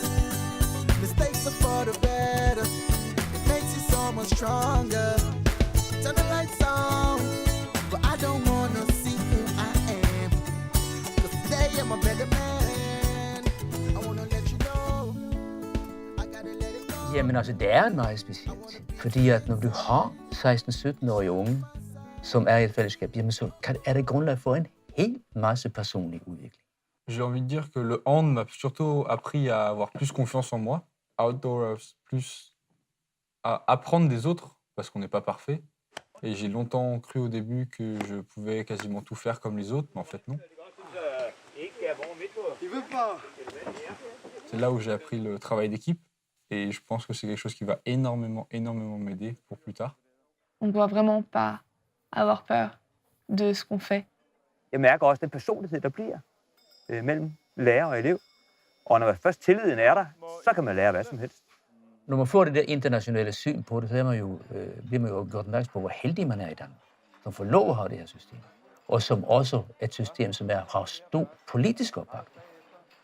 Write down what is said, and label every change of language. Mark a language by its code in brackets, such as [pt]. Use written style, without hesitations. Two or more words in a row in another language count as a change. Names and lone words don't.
[en] Mistakes are for the better, it makes you so much stronger. Turn the lights on, but I don't wanna see who I am, 'cause today I'm a better man. I wanna let you know, I gotta let it go. [da] Jamen altså, det er en meget speciel tid. Fordi at når du har 16-17-årige unge, som er i et fællesskab, jamen så er det grundlag for en hel masse personlig udvikling. [fr] J'ai envie de dire que le hand m'a surtout appris à avoir plus confiance en moi, outdoors plus à apprendre des autres, parce qu'on n'est pas parfait. Et j'ai longtemps cru au début que je pouvais quasiment tout faire comme les autres, mais en fait non. C'est là où j'ai appris le travail d'équipe, et je pense que c'est quelque chose qui va énormément m'aider pour plus tard. On ne doit vraiment pas avoir peur de ce qu'on fait. [da] Jeg mærker også den personlighed, der bliver mellem lærer og elev. Og når først tilliden er der, så kan man lære hvad som helst. Når man får det der internationale syn på det, så bliver man jo gjort opmærksom på, hvor heldig man er i Danmark, som får lov at have det her system. Og som også er et system, som har stor politisk opbakning.